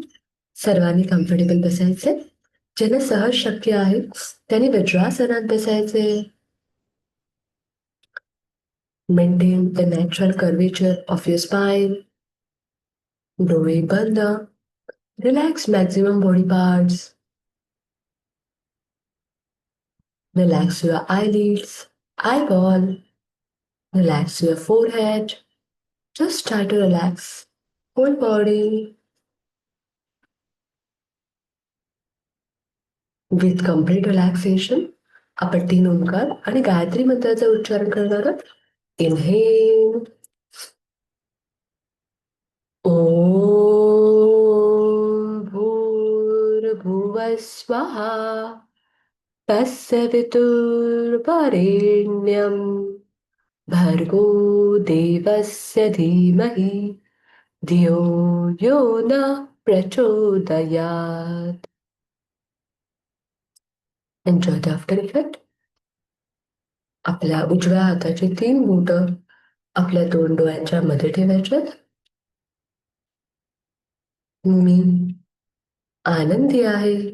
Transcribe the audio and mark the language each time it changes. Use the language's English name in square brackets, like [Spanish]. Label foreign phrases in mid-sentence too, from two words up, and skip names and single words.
[Marathi] सर्वांनी कम्फर्टेबल बसायचे. ज्यांना सहज शक्य आहे त्यांनी वज्रासनात बसायचे. [English] maintain the natural curvature of your spine. [Marathi] डोळे बंद. [English] relax maximum body parts. relax your eyelids, eyeball. Relax your forehead. Just try to relax whole body. with complete relaxation [Marathi] आपण 3 ओंकार आणि गायत्री मंत्राचा उच्चारण करणार आहोत. इनहेल. [Sanskrit] ओम भूर्भुवः स्वः. तस्य वितुर्वरेण्यं भर्गो देवस्य धीमहि धियो यो नः प्रचोदयात्. [English] enjoy the after effect. [Marathi] आपल्या उजव्या हाताची 3 बोटं आपल्या 2 डोळ्यांच्या मध्ये ठेवायच्यात. मी आनंदी आहे.